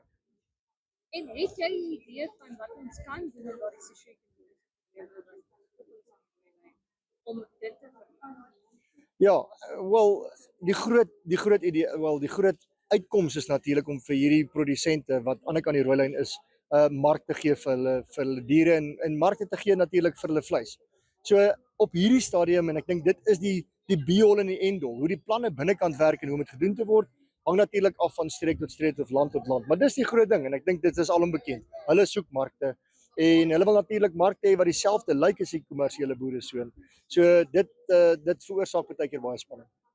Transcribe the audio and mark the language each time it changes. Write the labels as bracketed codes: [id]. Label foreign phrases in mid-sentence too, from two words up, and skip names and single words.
[af] En het jy 'n idee van wat ons kan doen om daardie sosio-ekonomiese probleme om dit te verminder? Ja, wel die groot idee, die groot uitkoms is natuurlik om vir hierdie produsente wat aan die ander kant die rooilyn is, mark te gee vir hulle diere en markte te gee natuurlik vir hulle vleis. So op hierdie stadium, en ek dink dit is die be-all en die end-all, hoe die planne binnekant werk en hoe dit gedoen te word, hang natuurlik af van streek tot streek of land tot land. Maar dis die groot ding en ek dink dit is alom bekend. Hulle soek markte en hulle wil natuurlik markte hê wat dieselfde lyk as die kommersiële boere so. So dit veroorsaak baie keer baie spanning.